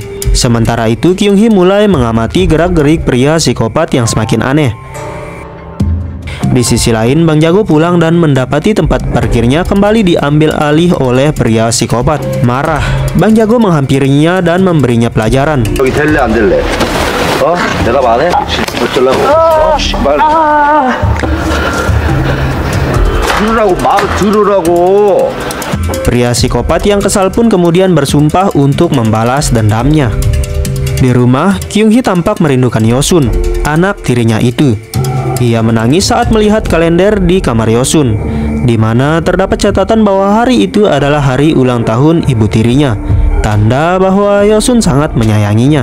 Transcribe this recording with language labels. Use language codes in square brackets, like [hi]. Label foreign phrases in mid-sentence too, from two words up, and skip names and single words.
[id] Sementara itu, Kyung Hee mulai mengamati gerak-gerik pria psikopat yang semakin aneh. Di sisi lain, Bang Jago pulang dan mendapati tempat parkirnya kembali diambil alih oleh pria psikopat. Marah, Bang Jago menghampirinya dan memberinya pelajaran. [ko] 여기 될래 안 될래? 대답 안 해? 어쩌려고? 말 들으라고, 말 들으라고. [id] Pria psikopat yang kesal pun kemudian bersumpah untuk membalas dendamnya. Di rumah, Kyung Hee tampak merindukan Yosun, anak tirinya itu. Ia menangis saat melihat kalender di kamar Yosun, di mana terdapat catatan bahwa hari itu adalah hari ulang tahun ibu tirinya, tanda bahwa Yosun sangat menyayanginya.